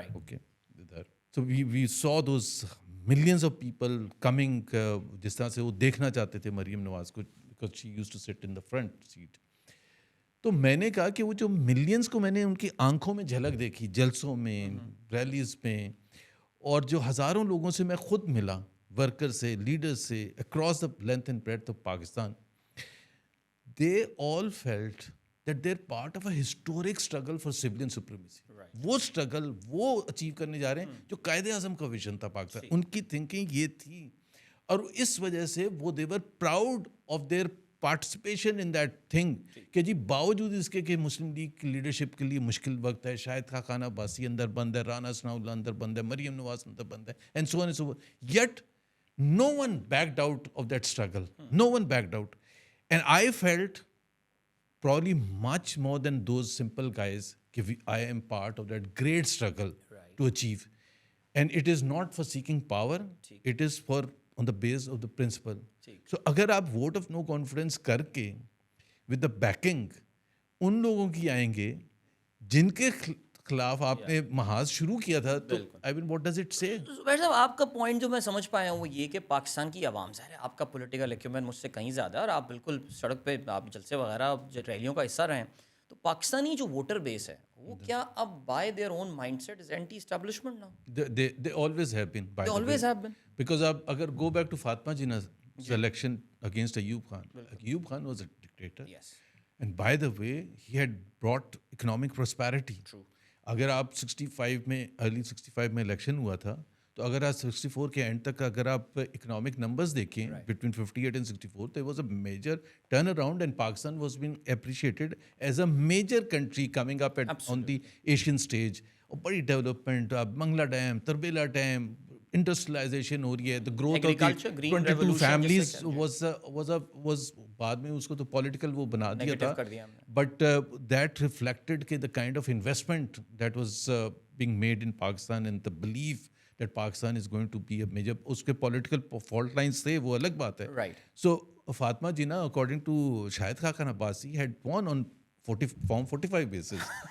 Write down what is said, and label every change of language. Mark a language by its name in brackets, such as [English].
[English] okay, so we saw those millions of people coming, [Urdu] جس طرح سے وہ دیکھنا چاہتے تھے مریم نواز کو, [English] because she used to sit in the front seat. [Urdu] تو میں نے کہا کہ وہ جو ملینز کو میں نے ان کی آنکھوں میں جھلک دیکھی جلسوں میں, ریلیز میں, اور جو ہزاروں لوگوں سے میں خود ملا, ورکر سے, لیڈر سے, across the length and بریڈتھ of Pakistan, [English] they all felt that they're part of a historic struggle for civilian supremacy. [Urdu] وہ اسٹرگل وہ اچیو کرنے جا رہے ہیں جو قائد اعظم کا ویژن تھا پاکستان. ان کی تھنکنگ یہ تھی, اور اس وجہ سے وہ [English] they were proud of their participation in that thing, [Urdu] کہ جی باوجود اس کے کہ مسلم لیگ کی لیڈرشپ کے لیے مشکل وقت ہے, شاہد خاقان عباسی اندر بند ہے, رانا ثناء اللہ اندر بند ہے, مریم نواز اندر بند ہے, [English] and so on and so forth, yet no one backed out of that struggle. No one backed out. And I felt probably much more than those simple guys, I am part of that great struggle to achieve. And it is not for seeking power, it is for on the base of the principle. [Urdu] So اگر آپ vote of no confidence کر کے with the backing ان لوگوں کی آئیں گے جن کے خلاف آپ نے محاذ شروع کیا تھا, تو [English] I mean what does it say? [Urdu] زبیر صاحب, آپ کا پوائنٹ جو میں سمجھ پایا ہوں وہ یہ کہ پاکستان کی عوام, ظاہر ہے آپ کا پولیٹیکل ایکیومنٹ مجھ سے کہیں زیادہ ہے, اور آپ بالکل سڑک پہ آپ جلسے وغیرہ ریلیوں کا حصہ رہے ہیں, تو پاکستانی جو ووٹر بیس ہے وہ کیا اب [English] By their own mindset is anti establishment now? They always have been. They always have been. Because [Urdu] اگر [English] go back to Fatma Jinnah's election against Ayub Khan. Ayub Khan was a dictator. Yes. And by the way, he had brought economic prosperity. True. [Urdu] اگر آپ 65 میں early 65 میں election ہوا تھا, تو اگر آپ 64 کے اینڈ تک اگر آپ اکنامک نمبرز دیکھیں [English] Between 58 and 64, there was a major turn around and Pakistan was being appreciated as a major country coming up on the Asian stage. اور بڑی development, Mangla dam, Tarbela dam, industrialisation ہو رہی ہے, the growth of the 22 families was [Urdu] بعد میں اس کو تو political وہ بنا دیا تھا, [English] but that reflected کہ the kind of investment that was being made in Pakistan and the belief that Pakistan is going to be a major, [Urdu] اس کے پولیٹیکل فالٹ لائنس تھے, وہ الگ بات ہے. [English] So Fatma Jinnah, according to Shahid Khaqan Abbasi, had won on Form 45 basis.